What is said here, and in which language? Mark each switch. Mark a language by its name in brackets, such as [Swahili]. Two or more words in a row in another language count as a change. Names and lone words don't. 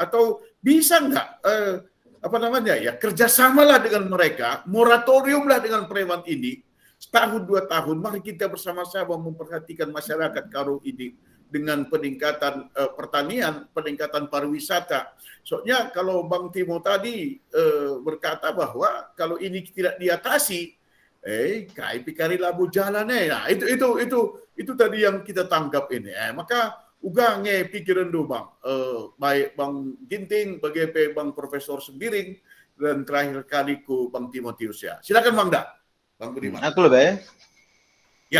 [Indonesian] Atau bisa nggak kerjasamalah dengan mereka, moratoriumlah dengan preman ini setahun 2 tahun, mari kita bersama-sama memperhatikan masyarakat Karo ini dengan peningkatan pertanian, peningkatan pariwisata. Soalnya kalau Bang Timo tadi berkata bahwa kalau ini tidak diatasi, [Batak Karo] kai pikari labu jalannya. [Indonesian] Nah, itu tadi yang kita tangkap ini. [Batak Karo] Maka ugange pikiran do [Indonesian] Bang, baik Bang Ginting, bagi Bang Profesor Sembiring, dan terakhir kali ku Bang Timotius ya. Silakan Bang Da. Bang Budiman. Aku lebih. Ya.